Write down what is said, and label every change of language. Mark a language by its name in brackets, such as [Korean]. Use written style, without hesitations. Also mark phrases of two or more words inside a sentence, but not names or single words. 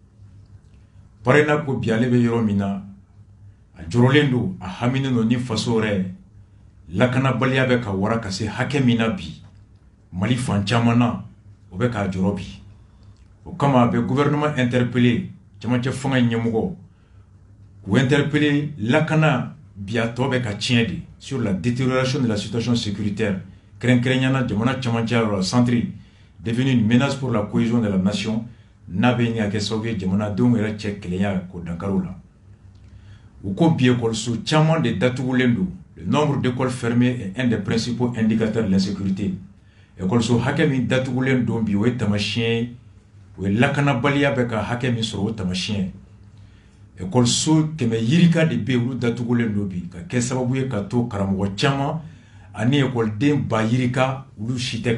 [Bambara] parena ko bi ale bɛ yɔrɔ min na a jɔrɔlen don a haminen don ni faso yɛrɛ lakanabaliya bɛ ka wara ka se hakɛ min na bi Mali fan caman na o bɛ k'a jɔrɔ bi o kama a bɛ [French] gouvernement interpellé [Bambara] camancɛ fanga ɲɛmɔgɔ k'u interpellé lakana bi a tɔ bɛ ka tiɲɛ de [French] sur la détérioration de la situation sécuritaire [Bambara] kɛrɛnkɛrɛnyana jamana camancɛ yɔrɔ la [French] centre devenu une menace pour la cohésion de la nation [Bambara] n'a bɛ ɲini ka kɛ sababu ye jamanadenw yɛrɛ cɛ kelenya k'o dankari o la u ko bi école caman de datugulen don [French] le nombre d'écoles fermées est un des principaux indicateurs de l'insécurité [Bambara] école hakɛ min datugulen don bi o ye tamasiyɛn o ye lakanabaliya bɛ ka hakɛ min sɔrɔ o tamasiyɛn école kɛmɛ yirika de bɛ olu datugulen don bi ka kɛ sababu ye ka to karamɔgɔ caman ani écoleden ba yirika olu si tɛ